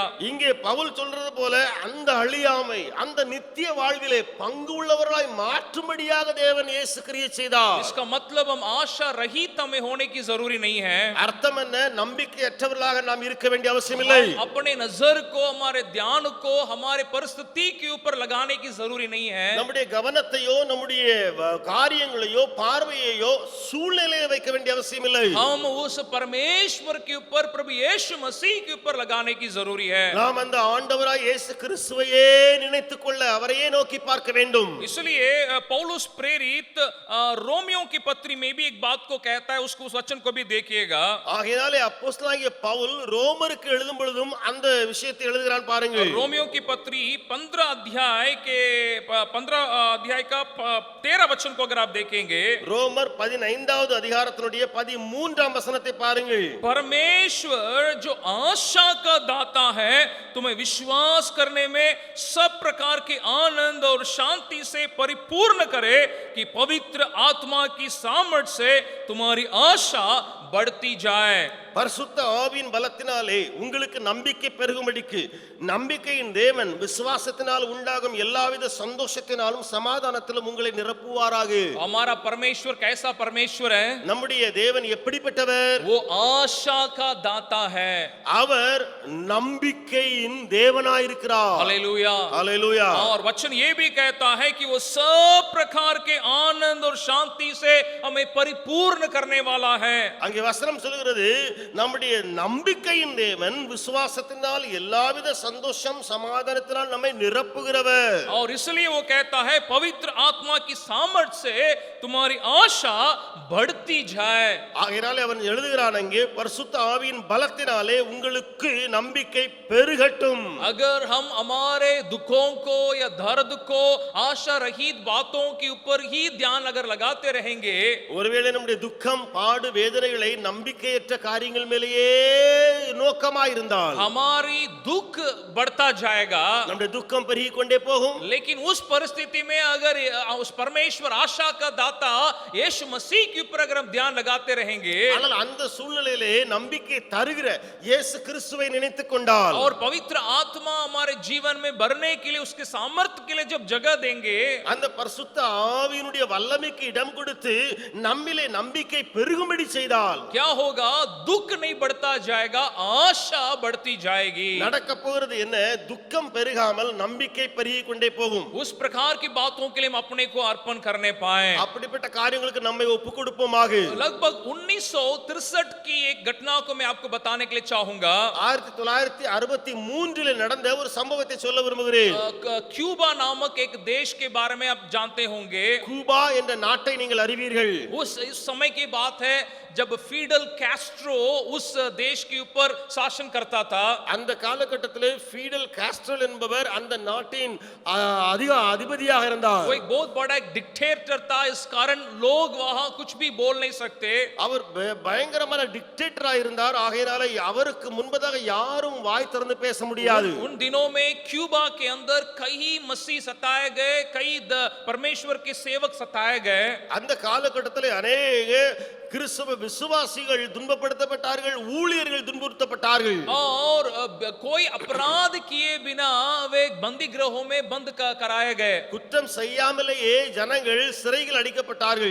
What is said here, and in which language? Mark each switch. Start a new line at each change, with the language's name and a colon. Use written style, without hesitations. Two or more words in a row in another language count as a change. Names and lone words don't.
Tamil: இங்கே பவுல் சொல்றது போல அந்த அழியாமை, அந்த நித்திய வாழ்விலே பங்கு உள்ளவர்களாய் மாற்றும்படியாக தேவன் இயேசு கிரியை செய்தார்.
Hindi: इसका मतलब हम आशा रहित हमें होने की जरूरी नहीं है।
Tamil: அர்த்தம் என்ன? நம்பிக்கையற்றவர்களாக நாம் இருக்க வேண்டிய அவசியம் இல்லை.
Hindi: अपने नजर को, हमारे ध्यान को हमारे परिस्थिति के ऊपर लगाने की जरूरी नहीं है।
Tamil: நம்முடைய கவனத்தையோ, நம்முடைய காரியங்களையோ, பார்வையையோ சூழ்நிலையை வைக்க வேண்டிய அவசியம் இல்லை.
Hindi: हम उस परमेश्वर के ऊपर, प्रभु यीशु मसीह के ऊपर लगाने की जरूरी है।
Tamil: நாம் அந்த ஆண்டவராய் இயேசு கிறிஸ்துவையே நினைத்துக்கொள்ள அவரையே நோக்கி பார்க்க வேண்டும்.
Hindi: इसलिए पौलुस प्रेरित रोमियो की पत्री में भी एक बात को कहता है, उसको उस वचन को भी देखिएगा.
Tamil: ஆகையாலே அப்போஸ்தலனாகிய பவுல் ரோமருக்கு எழுதும் பொழுதும் அந்த விஷயத்தை எழுதுகிறான் பாருங்கள்.
Hindi: रोमियो की पत्री 15 अध्याय का 13 वचन को अगर आप देखेंगे,
Tamil: ரோமர் 15வது அதிகாரத்தினுடைய 13ஆம் வசனத்தை பாருங்கள்.
Hindi: परमेश्वर जो आशा का दाता है तुम्हें विश्वास करने में सब प्रकार के आनंद और शांति से परिपूर्ण करे कि पवित्र आत्मा की सामर्थ से तुम्हारी आशा बढ़ती जाए.
Tamil: பரிசுத்த ஆவியின் பலத்தினாலே உங்களுக்கு நம்பிக்கை பெருகும்படிக்கு நம்பிக்கையின் தேவன் விசுவாசத்தினால் உண்டாகும் எல்லாவித சந்தோஷத்தினாலும் சமாதானத்திலும் உங்களை நிரப்புவாராக.
Hindi: हमारा परमेश्वर कैसा परमेश्वर है?
Tamil: நம்முடைய தேவன் எப்படிப்பட்டவர்?
Hindi: वो आशा का दाता है.
Tamil: அவர் நம்பிக்கையின் தேவனாயிருக்கிறார்.
Hindi: हालेलुया. हालेलुया. और वचन ये भी कहता है कि वो सब प्रकार के आनंद और शांति से हमें परिपूर्ण करने वाला है.
Tamil: அங்கே வசனம் சொல்கிறது, நம்முடைய நம்பிக்கையின் தேவன் விசுவாசத்தினால் எல்லாவித சந்தோஷம் சமாதானத்தினால் நம்மை நிரப்புகிறவர்.
Hindi: और इसलिए वो कहता है पवित्र आत्मा की सामर्थ से तुम्हारी आशा बढ़ती जाए.
Tamil: ஆகையாலே அவன் எழுதுகிறான் அங்கே, பரிசுத்த ஆவியின் பலத்தினாலே உங்களுக்கு நம்பிக்கை பெருகட்டும்.
Hindi: अगर हम हमारे दुखों को या दर्द को आशा रहित बातों के ऊपर ही ध्यान अगर लगाते रहेंगे,
Tamil: ஒருவேளை நம்முடைய துக்கம் பாடு வேதனைகளை நம்பிக்கையற்ற காரியங்கள் மேலேயே நோக்கமாயிருந்தால்
Hindi: हमारी दुख बढ़ता जाएगा.
Tamil: நம்முடைய துக்கம் பெருகிக் கொண்டே போகும்.
Hindi: लेकिन उस परिस्थिति में अगर उस परमेश्वर आशा का दाता यीशु मसीह के ऊपर अगर हम ध्यान लगाते रहेंगे,
Tamil: ஆனால் அந்த சூழ்நிலையிலே நம்பிக்கை தருகிற இயேசு கிறிஸ்துவை நினைத்துக் கொண்டால்,
Hindi: और पवित्र आत्मा हमारे जीवन में भरने के लिए उसके सामर्थ्य के लिए जब जगह देंगे,
Tamil: அந்த பரிசுத்த ஆவியினுடைய வல்லமைக்கு இடம் கொடுத்து நம்மிலே நம்பிக்கை பெருகும்படி செய்தால்
Hindi: क्या होगा? दुख नहीं बढ़ता जाएगा, आशा बढ़ती जाएगी.
Tamil: நடக்க போகிறது என்ன? துக்கம் பெருகாமல் நம்பிக்கை பெருகிக் கொண்டே போகும்.
Hindi: उस प्रकार की बातों के लिए हम अपने को अर्पण करने पाए.
Tamil: அப்படிப்பட்ட காரியங்களுக்கு நம்மை ஒப்பு கொடுப்போமாக.
Hindi: लगभग 1963 की एक घटना को मैं आपको बताने के लिए चाहूंगा.
Tamil: 1963 நடந்த ஒரு சம்பவத்தை சொல்ல விரும்புகிறேன்.
Hindi: क्यूबा नामक एक देश के बारे में आप जानते होंगे.
Tamil: கூபா என்ற நாட்டை நீங்கள் அறிவீர்கள்.
Hindi: उस समय की बात है जब फीडल कैस्ट्रो उस देश के ऊपर शासन करता था.
Tamil: அந்த காலகட்டத்திலே ஃபீடல் காஸ்ட்ரோ என்பவர் அந்த நாட்டின் அதிபதியாக இருந்தார்.
Hindi: वो एक बहुत बड़ा एक डिक्टेटर था, इस कारण लोग वहां कुछ भी बोल नहीं सकते.
Tamil: அவர் பயங்கரமான டிக்டேட்டரா இருந்தார். ஆகையால அவருக்கு முன்பதாக யாரும் வாய் திறந்து பேச முடியாது.
Hindi: उन दिनों में क्यूबा के अंदर कई मसीह सताए गए, कई परमेश्वर के सेवक सताए गए.
Tamil: அந்த காலகட்டத்திலே अनेक கிறிஸ்தவ விசுவாசிகள் துன்பப்படுத்தப்பட்டார்கள், ஊழியர்கள் துன்புறுத்தப்பட்டார்கள்.
Hindi: और कोई अपराध किए बिना वे बंदी गृहों में बंद कराए गए.
Tamil: குற்றம் செய்யாமலேயே ஜனங்கள் சிறையில் அடைக்கப்பட்டார்கள்.